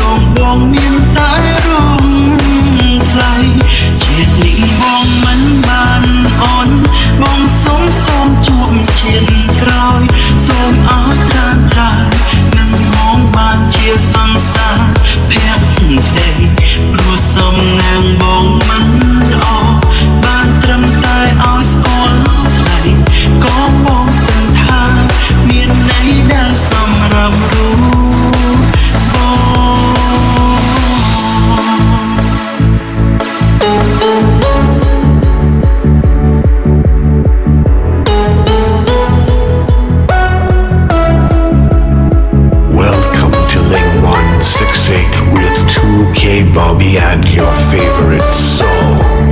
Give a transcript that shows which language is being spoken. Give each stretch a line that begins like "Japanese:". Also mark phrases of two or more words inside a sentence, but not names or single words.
Khmer: ងបងមានតែរងថ្លៃជាតិនេះបងមិនបានអូនបងសុំជួបជាតិក្រោយសូមអរត្រានត្រើយនឹងមកបានជាសង្សារភក្តីព្រោះសំណាងបងមិនល្អបានត្រឹមតែឲ្យស្គាល់ថ្លៃក៏បងគិតថាមានន័យដែលសម្រាប់រូបបង
English: Welcome to Link 168 with 2K Bobby and your favorite song.